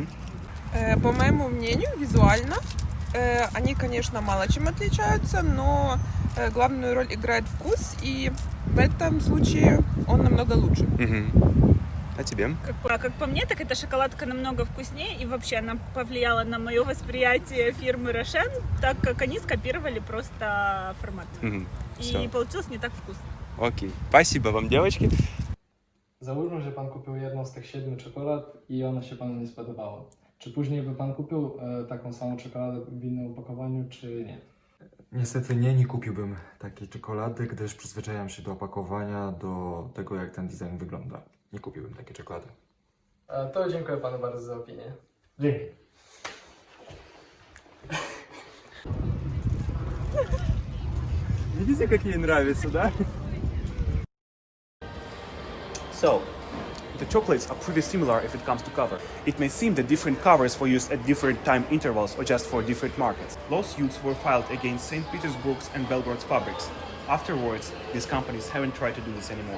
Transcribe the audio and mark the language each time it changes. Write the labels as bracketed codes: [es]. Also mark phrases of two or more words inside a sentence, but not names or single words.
[ru] По моему мнению, визуально они, конечно, мало чем отличаются, но главную роль играет вкус, и в этом случае он намного лучше. Угу. А тебе? Как по мне, так эта шоколадка намного вкуснее, и вообще она повлияла на мое восприятие фирмы Рошен, так как они скопировали просто формат. Угу. И получилось не так вкусно. Окей. Спасибо вам, девочки. [pl] Załóżmy, że pan kupił jedną z tych 7 czekolad i ona się panu nie spodobała. Czy później by pan kupił taką samą czekoladę w innym opakowaniu, czy nie? Niestety nie kupiłbym takiej czekolady, gdyż przyzwyczajam się do opakowania, do tego jak ten design wygląda. Nie kupiłbym takiej czekolady. To dziękuję panu bardzo za opinię. Dzięki. [ru] Видите, как ей нравится, да? [en] So, the chocolates are pretty similar if it comes to cover. It may seem that different covers were used at different time intervals or just for different markets. Lawsuits were filed against St. Petersburg's and Belgrade's fabrics. Afterwards, these companies haven't tried to do this anymore.